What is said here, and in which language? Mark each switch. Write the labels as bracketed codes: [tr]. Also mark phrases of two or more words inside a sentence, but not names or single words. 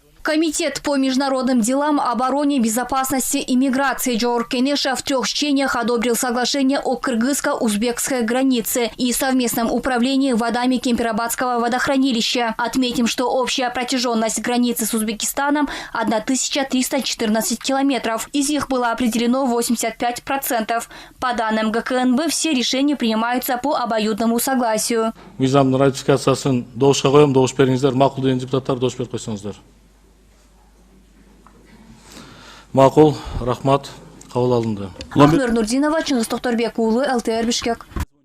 [ru] Комитет по международным делам, обороне, безопасности и миграции Жогорку Кенеша в 3 чтениях одобрил соглашение о кыргызско-узбекской границе и совместном управлении водами Кемпирабадского водохранилища. Отметим, что общая протяженность границы с Узбекистаном 1314 километров. Из них было определено 85%. По данным ГКНБ, все решения принимаются по обоюдному согласию. [ky] Мыйзамдын ратификациясын добушка коем, добуш бериңиздер. Макул деген депутаттар добуш берип койсоңуздар. Макул, рахмат, кабыл алынды. Ахнур Нурдинова, Чыңгыз Токторбек уулу, ЛТР Бишкек.